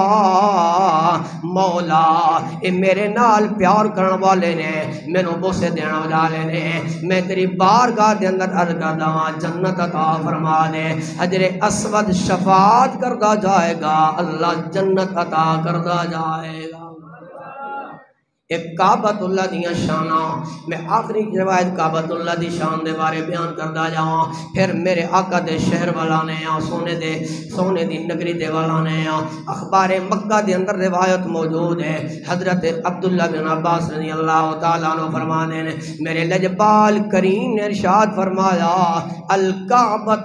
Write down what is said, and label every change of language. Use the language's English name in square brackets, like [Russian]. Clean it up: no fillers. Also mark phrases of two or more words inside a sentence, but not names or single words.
[Punjabi] مولا اے میرے نال پیار کرن والے نے مینوں بوسے دینا والے نے میں تیری بارگاہ دے اندر عرض کردا ہاں جنت عطا فرما دے حجر اسود شفاعت کردا جائے گا اللہ جنت عطا کردا جائے گا ایک کعبۃ اللہ دیاں شاناں میں آخری روایت کعبۃ اللہ دی شان دے بارے بیان کردا جاواں پھر میرے آقا دے شہر والا نے سونے دی نگری دے والا نے اخبار مکہ دے اندر روایت موجود ہے حضرت عبداللہ بن عباس [Arabic] رضی اللہ تعالیٰ عنہ [Punjabi] فرمانے نے میرے لجپال کریم نے ارشاد فرمایا الکعبۃ